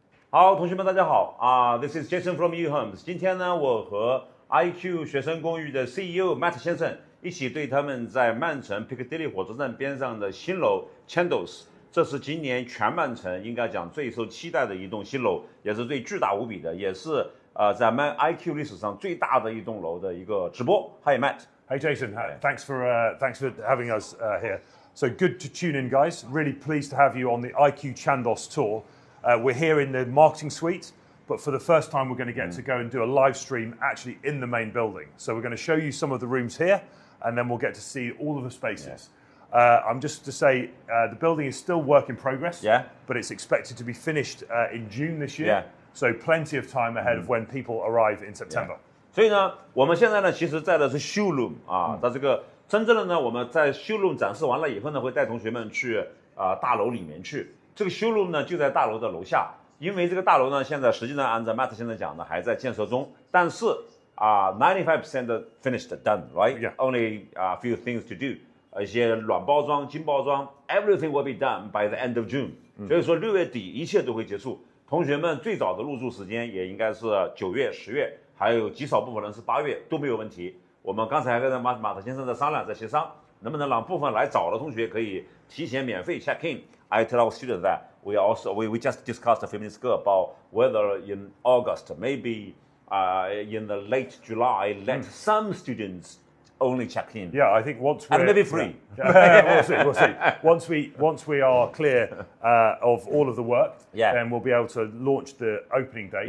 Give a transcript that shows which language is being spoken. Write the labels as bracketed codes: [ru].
[zh] 好，同学们大家好啊、 [en] This is Jason from U Homes。 [zh] 今天呢，我和 IQ 学生公寓的 CEO Matt 先生一起对他们在曼城 Piccadilly 火车站边上的新楼 Chandos， 这是今年全曼城应该讲最受期待的一栋新楼，也是最巨大无比的，也是在IQ 历史上最大的一栋楼的一个直播。 [en] Hi Matt。 Hey Jason, thanks for having us here. So good to tune in, guys. Really pleased to have you on the IQ Chandos tour. We're here in the marketing suite, but for the first time, we're going to get to go and do a live stream actually in the main building. So we're going to show you some of the rooms here, and then we'll get to see all of the spaces. I'm just to say the building is still work in progress, but it's expected to be finished in June this year. So plenty of time ahead of when people arrive in September. [zh] 所以呢，我们现在呢，其实在的是 showroom 啊，在这个真正的呢，我们在 showroom 展示完了以后呢，会带同学们去大楼里面去。这个 showroom 呢就在大楼的楼下，因为这个大楼呢现在实际上按照 Matt 现在讲的还在建设中，但是 [en] 95% finished done, right? Yeah. Only a few things to do. [zh] 一些软包装、精包装 [en] ，everything will be done by the end of June. [zh] 所以说6月底一切都会结束。同学们最早的入住时间也应该是9月、10月。还有极少部分人是8月都没有问题。我们刚才还跟马特先生在商量，在协商，能不能让部分来早的同学可以提前免费 check in。 [en] I tell our students that we just discussed a few minutes ago about whether in August, maybe in the late July, let some students only check in. Yeah, I think once and maybe free. We'll see. Once we are clear of all of the work, then we'll be able to launch the opening dates.